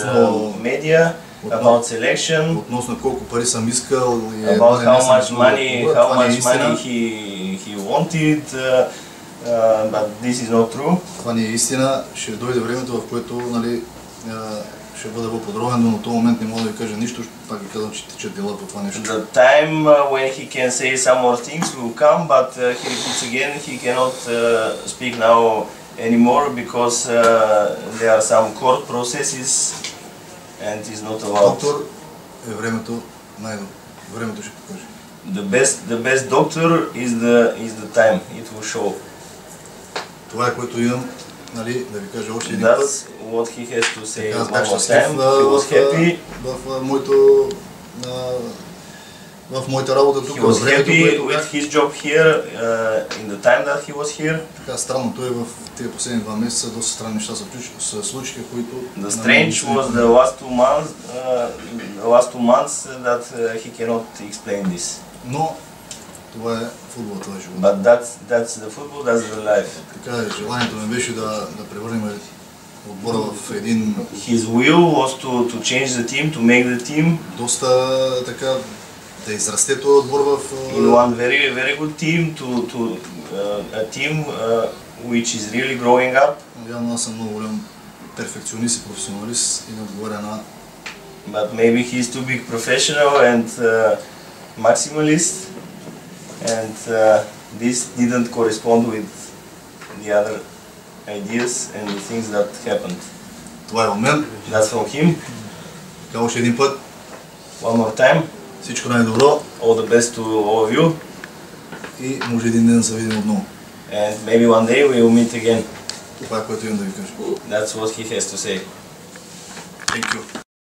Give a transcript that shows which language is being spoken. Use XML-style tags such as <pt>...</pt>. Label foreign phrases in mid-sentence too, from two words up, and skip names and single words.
<bg>относно</bg> <en>media about selection,</en> <bg>относно колко пари съм искал и</bg> <en>about how much</en> <bg>това не е</bg> <en>money</en> <bg>истина.</bg> <en>he wanted, but this is not true.</en> <bg>Това не е истина. Ще дойде времето, в което, нали, ще бъда по-подробен, но на този момент не мога да ви кажа нищо. Пак ви казвам, че течат дела по това нещо.</bg> <en>The time when he can say some more things will come, but he repeats again, he cannot speak now anymore because there are some court processes and is not allowed.</en> <bg>Доктор е времето, времето ще покаже.</bg> <en>The best doctor is the time. It will show.</en> <bg>Това е което имам, нали, да ви кажа още един път.</bg> <en>That's what he has to say</en> <bg>Аз</bg> <en>one</en> <bg>бях</bg> <en>more</en> <bg>щастлив</bg> <en>time. He was happy.</en> <bg>в моята работа тук.</bg> <en>He was</en> <bg>времето,</bg> <en>happy</en> <bg>което</bg> <en>with</en> <bg>бях.</bg> <en>his job here in the time that he was here.</en> <bg>Така странното е в тези последни 2 месеца доста странни неща се случиха, които...</bg> <en>The strange was the last 2 months that he cannot explain this.</en> <bg>Но това е футбол, това е живот.</bg> <en>But that's the football, that's the life.</en> <bg>Така е, желанието ми беше да превърнем отбора в един</bg> <en>His will was to change the team, to make the team</en> <bg>доста така, да израсте този отбор в...</bg> <en>in one very good team, to a team which is really growing up.</en> <bg>Явно аз съм много голям перфекционист и професионалист и не отговаря на...</bg> <en>But maybe he's too big professional and maximalist, and this didn't correspond with the other ideas and the things that happened.</en> <bg>Това е от мен.</bg> <en>That's from him.</en> <bg>Така още един път.</bg> <en>One more time.</en> <bg>Всичко най-добро.</bg> <en>All the best to all of you.</en> <bg>И може един ден да се видим отново.</bg> <en>And maybe one day we will meet again.</en> <bg>Това е което имам да ви кажа.</bg> <en>That's what he has to say. Thank you.</en>